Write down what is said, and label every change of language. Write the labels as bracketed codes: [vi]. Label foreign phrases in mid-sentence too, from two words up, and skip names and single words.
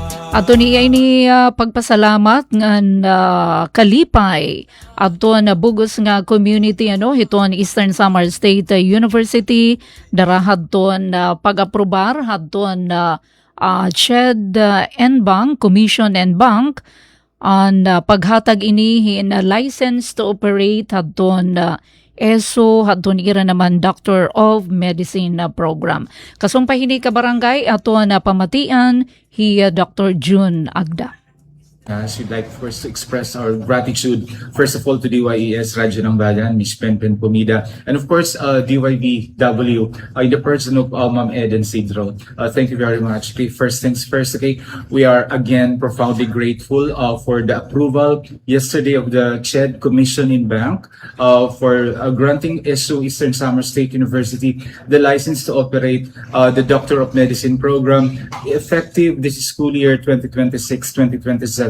[war] Ato niya ini pagpasalamat nga kalipay ato na bugos nga community hiton Eastern Samar State University darahad ton pag-aprobar hadton CHED and Bank Commission and Bank on paghatag ini na [en] license to operate [war] hadton ESO hadton ira naman Doctor of Medicine program. Kasumpay hini ka barangay ato na pamatian Dr. June Agda. [en] We'd like first to express our gratitude, first of all, to DYES Radyo ng Bayan, Ms. Penpen Pumida, and of course, DYBW, in the person of Ma'am Eden Sidro. Thank you very much. Okay, first things first, okay, we are again profoundly grateful for the approval yesterday of the CHED Commission in Bank for granting ESO Eastern Samar State University the license to operate the Doctor of Medicine program effective this school year 2026-2027.